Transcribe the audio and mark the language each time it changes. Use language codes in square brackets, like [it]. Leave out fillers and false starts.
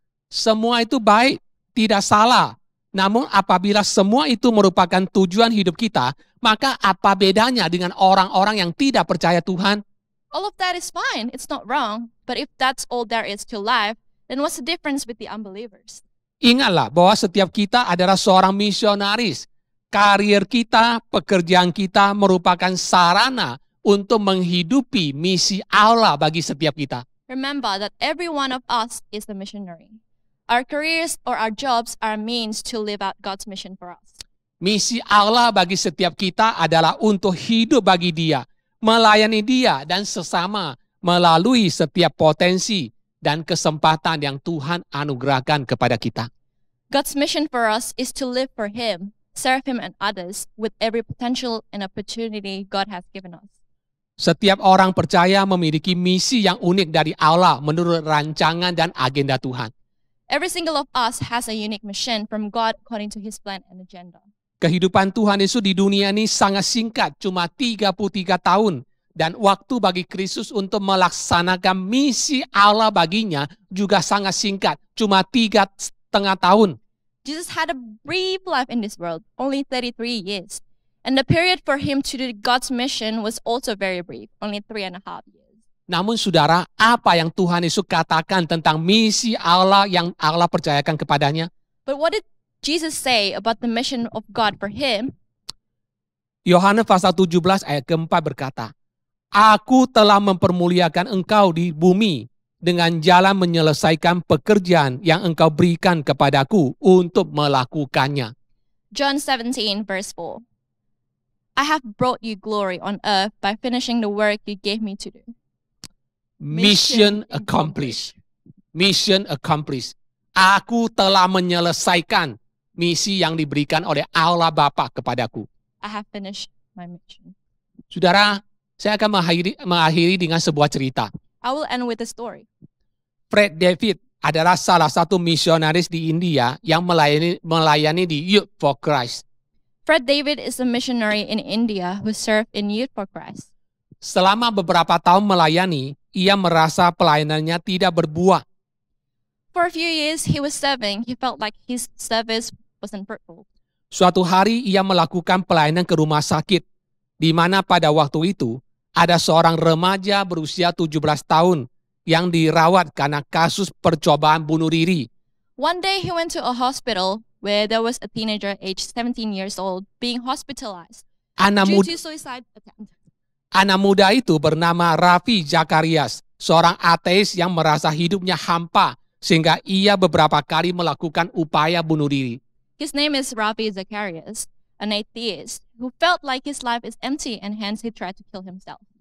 [id] Semua itu baik, tidak salah. Namun apabila semua itu merupakan tujuan hidup kita, maka apa bedanya dengan orang-orang yang tidak percaya Tuhan? [en] All of that is fine, it's not wrong. But if that's all there is to life, then what's the difference with the unbelievers? [id] Ingatlah bahwa setiap kita adalah seorang misionaris. Karir kita, pekerjaan kita merupakan sarana untuk menghidupi misi Allah bagi setiap kita. [en] Remember that every one of us is a missionary. Our careers or our jobs are means to live out God's mission for us. [id] Misi Allah bagi setiap kita adalah untuk hidup bagi Dia, melayani Dia dan sesama melalui setiap potensi dan kesempatan yang Tuhan anugerahkan kepada kita. [en] God's mission for us is to live for Him, serve Him and others with every potential and opportunity God has given us. [id] Setiap orang percaya memiliki misi yang unik dari Allah menurut rancangan dan agenda Tuhan. [en] Every single of us has a unique mission from God according to His plan and agenda. [id] Kehidupan Tuhan Yesus di dunia ini sangat singkat, cuma 33 tahun. Dan waktu bagi Kristus untuk melaksanakan misi Allah baginya juga sangat singkat, cuma 3,5 tahun. [en] Jesus had a brief life in this world, only 33 years. And the period for Him to do God's mission was also very brief, only 3.5 years. [id] Namun saudara, apa yang Tuhan Yesus katakan tentang misi Allah yang Allah percayakan kepadanya? [en] But what did Jesus say about the mission of God for Him? [id] Yohanes pasal 17 ayat keempat berkata, Aku telah mempermuliakan engkau di bumi dengan jalan menyelesaikan pekerjaan yang engkau berikan kepadaku untuk melakukannya. [en] John 17 verse 4. I have brought you glory on earth by finishing the work you gave me to do. Mission accomplished. Mission accomplished. [id] Aku telah menyelesaikan misi yang diberikan oleh Allah Bapa kepadaku. [en] I have finished my mission. [id] Saudara, saya akan mengakhiri dengan sebuah cerita. [en] I will end with a story. [id] Fred David adalah salah satu misionaris di India yang melayani di Youth for Christ. [en] Fred David is a missionary in India who served in Youth for Christ. [id] Selama beberapa tahun melayani, ia merasa pelayanannya tidak berbuah. [en] For a few years he was serving, he felt like his service wasn't fruitful. [id] Suatu hari ia melakukan pelayanan ke rumah sakit, di mana pada waktu itu ada seorang remaja berusia 17 tahun yang dirawat karena kasus percobaan bunuh diri. [en] One day he went to a hospital where there was a teenager aged 17 years old being hospitalized due to suicide attempt. [id] Anak muda itu bernama Rafi Zacharias, seorang ateis yang merasa hidupnya hampa sehingga ia beberapa kali melakukan upaya bunuh diri. [en] His name is Rafi Zacharias, an atheist who felt like his life is empty and hence he tried to kill himself.